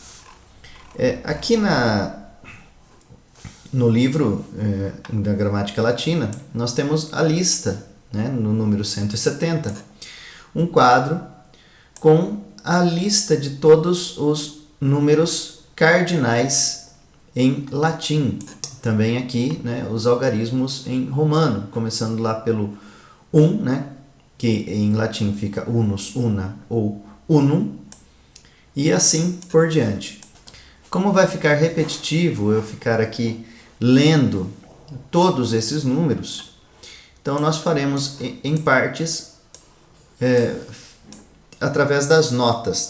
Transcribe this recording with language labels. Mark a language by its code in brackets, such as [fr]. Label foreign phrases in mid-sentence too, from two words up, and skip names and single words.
[pt] Aqui no livro da Gramática Latina, nós temos a lista, né, no número 170, um quadro com a lista de todos os números cardinais em latim. Também aqui, né, os algarismos em romano, começando lá pelo né, que em latim fica [la] unus, una [pt] ou unum, e assim por diante. Como vai ficar repetitivo eu ficar aqui lendo todos esses números, então nós faremos em partes através das notas.